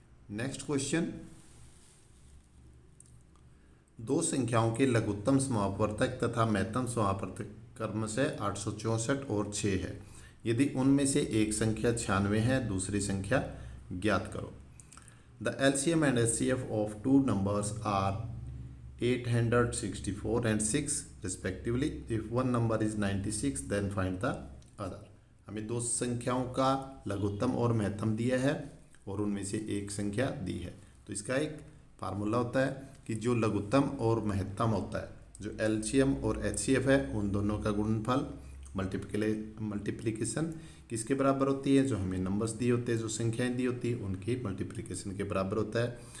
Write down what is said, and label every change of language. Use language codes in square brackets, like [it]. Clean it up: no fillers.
[hi] Next question, दो संख्याओं के लघुत्तम समापवर्तक तथा महत्तम समापवर्तक क्रमशः 864 और 6 है। यदि उनमें से एक संख्या 96 है, दूसरी संख्या ज्ञात करो। [en] The LCM and HCF of two numbers are 864 and 6 respectively. If one number is 96, then find the other. [hi] हमें दो संख्याओं का लघुत्तम और महत्तम दिया है और उनमें से एक संख्या दी है। तो इसका एक फार्मूला होता है कि जो लघुत्तम और महत्तम होता है, जो LCM और HCF है, उन दोनों का गुणनफल मल्टीप्लिकेशन किसके बराबर होती है, जो हमें नंबर्स दिए होते हैं, जो संख्याएं दी होती है, उनकी मल्टीप्लिकेशन के बराबर होता है।